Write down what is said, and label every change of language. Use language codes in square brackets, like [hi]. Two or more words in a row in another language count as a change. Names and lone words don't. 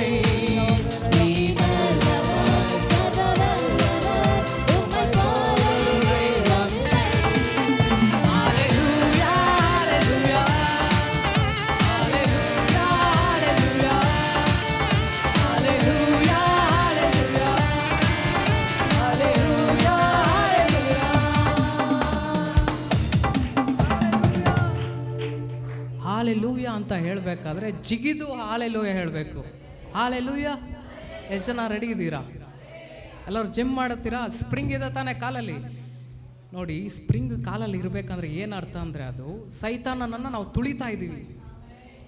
[ta] நீ நல்லவர், சர்வவல்லவர், உம்மை போல் வெறும் தெய்வமில்லை. ஹalleluya, ஹalleluya, ஹalleluya, ஹalleluya, ஹalleluya, ஹalleluya, ஹalleluya. [kn] ಹಾಲೆಲೂಯಾ ಅಂತ ಹೇಳಬೇಕಾದ್ರೆ ಜಿಗಿದು ಹಾಲೆಲೂಯಾ ಹೇಳಬೇಕು. ಹಾಲೆಲೂಯಾ. ಎಷ್ಟು ಜನ ರೆಡಿ ಇದ್ದೀರಾ? ಎಲ್ಲರೂ ಜಿಮ್ ಮಾಡುತ್ತೀರಾ? ಸ್ಪ್ರಿಂಗ್ ಇದೆ ತಾನೇ ಕಾಲಲ್ಲಿ? ನೋಡಿ, ಸ್ಪ್ರಿಂಗ್ ಕಾಲಲ್ಲಿ ಇರಬೇಕಂದ್ರೆ ಏನು ಅರ್ಥ ಅಂದರೆ ಅದು ಸೈತಾನನನ್ನು ನಾವು ತುಳಿತಾ ಇದ್ದೀವಿ.